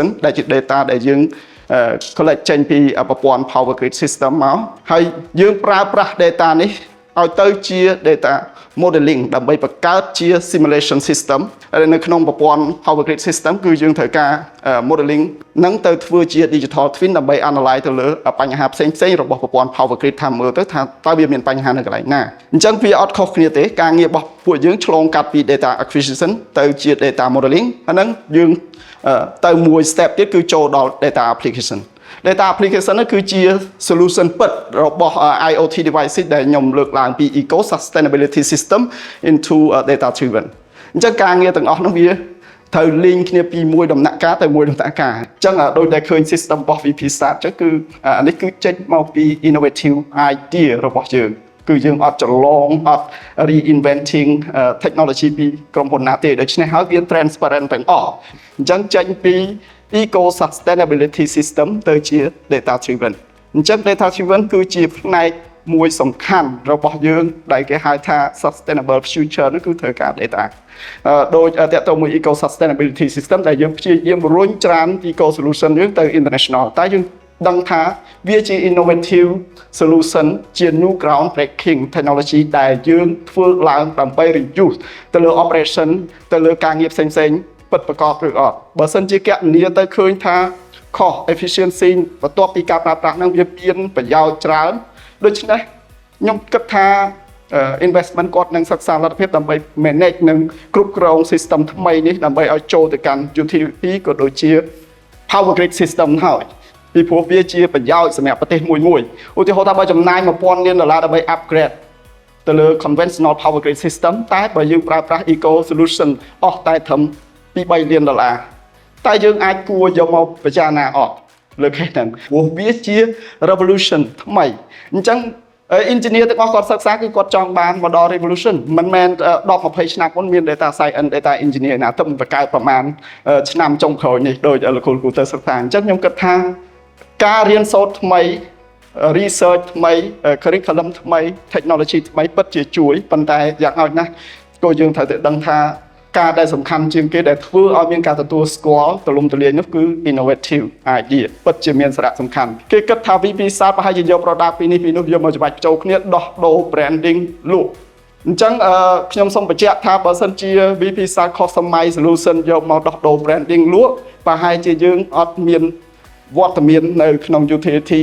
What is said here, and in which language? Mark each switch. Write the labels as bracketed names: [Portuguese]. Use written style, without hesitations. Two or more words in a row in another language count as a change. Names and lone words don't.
[Khmer] ដែលជា data ដែលយើង collect ចេញពីប្រព័ន្ធ [English] power grid system [Khmer] មកហើយយើងប្រើប្រាស់ data នេះឲ្យទៅជា [English] data modeling [Khmer] ដើម្បីបង្កើត ជា [English] simulation system [Khmer] នៅក្នុងប្រព័ន្ធ [English] power grid system [Khmer] គឺយើងត្រូវការ modeling នឹងទៅធ្វើជា [English] digital twin [Khmer] ដើម្បី analyze ទៅលើបញ្ហាផ្សេងៗរបស់ប្រព័ន្ធ [English] power grid [Khmer] ថាមើលទៅថាតើវាមានបញ្ហានៅកន្លែងណាអញ្ចឹងវាអត់ខុសគ្នាទេការងាររបស់ពួកយើងឆ្លងកាត់ពី [English] data acquisition [Khmer] ទៅជា [English] data modeling [Khmer] អាហ្នឹងយើងទៅមួយ step ទៀតគឺចូលដល់ [English] data application data application [Khmer] នោះគឺជា solution ពិតរបស់ [English] IoT devices [Khmer] ដែលខ្ញុំលើ កឡើងពី [English] eco sustainability system into data driven [Khmer] អញ្ចឹងការងារទាំងអស់នោះវាត្រូវ link គ្នាពីមួយដំណាក់កាលទៅមួយដំណាក់កាលអញ្ចឹងដូច ដែលឃើញ system របស់ VP Start អញ្ចឹងគឺអានេះគឺចេញមកពី [English] innovative idea [Khmer] របស់យើងគឺយើងអត់ ច្រឡងអត់ [English] reinventing technology [Khmer] ពីក្រុមហ៊ុនណាទេដូច្នេះហើយវា transparent ទាំងអស់អញ្ចឹងចេញពី [English] eco sustainability system [Khmer] ទៅជា [English] data driven [Khmer] អញ្ចឹង [English] data driven [Khmer] គឺជាផ្នែកមួយសំខាន់របស់យើងដែលគេហៅថា [English] sustainable future [Khmer] នោះគឺត្រូវការ data ដោយតើតើមួយ [English] eco sustainability system [Khmer] ដែលយើងព្យាយាមរុញច្រាន [English] eco solution [Khmer] យើងទៅ international តែយើងដឹងថាវាជា [English] innovative solution [Khmer] ជា [English] new ground breaking technology [Khmer] ដែលយើងធ្វើឡើងដើម្បី reduce ទៅលើ operation ទៅលើការងារផ្សេងៗពិតប្រាកដឬអត់បើសិនជាគណនាទៅឃើញថា [English] cost efficiency [Khmer] បន្ទាប់ពីការប្រើប្រាស់ហ្នឹងវាមានប្រយោជន៍ច្រើនដូច្នេះខ្ញុំគិតថា investment គាត់នឹងសិក្សាលទ្ធភាពដើម្បី manage និងគ្រប់គ្រង system ថ្មីនេះដើម្បីឲ្យចូលទៅកាន់ utility ក៏ដូចជា [English] power grid system [Khmer] ហើយ ពីព្រោះវាជាប្រយោជន៍សម្រាប់ប្រទេសមួយឧទាហរណ៍ថាបើចំណាយ$1000លានដើម្បី upgrade ទៅលើ [English] conventional power grid system [Khmer] តែបើយើងប្រើប្រាស់ [English] eco solution [Khmer] អស់តែត្រឹម$2-3លានតែយើងអាចគួរយកមកពិចារណាអត់លើ case ហ្នឹងព្រោះវាជា revolution ថ្មីអញ្ចឹង engineer ទាំងអស់គាត់សិក្សាគឺ គាត់ចង់បានមកដល់ revolution មិនមែន10-20ឆ្នាំមុនមាន [English] data science data engineer [Khmer] ណាទៅបង្កើតប្រមាណឆ្នាំចុងក្រោយនេះដោយលោកគ្រូទៅសិក្សាអញ្ចឹងខ្ញុំគិតថាការរៀនសូត្រថ្មី research ថ្មី curriculum ថ្មី technology ថ្មីពិតជាជួយប៉ុន្តែយ៉ាង ហោចណាស់ក៏យើងត្រូវតែដឹងថាការដែលសំខាន់ជាងគេដែលធ្វើឲ្យមានការទទួលស្គាល់ទូលំទូលាយនោះគឺ [English] innovative idea [Khmer] ពិតជាមានសារៈសំខាន់គេគិតថា VP Start ប្រហែលជាយក product ពីនេះយកមកច្បាច់ចូលគ្នាដោះដូរ branding លក់អញ្ចឹងខ្ញុំសូមបញ្ជាក់ថាបើសិនជា VP Start customize solution យកមកដោះដូរ branding លក់ប្រហែលជាយើងអត់មានវត្តមាននៅក្នុង utility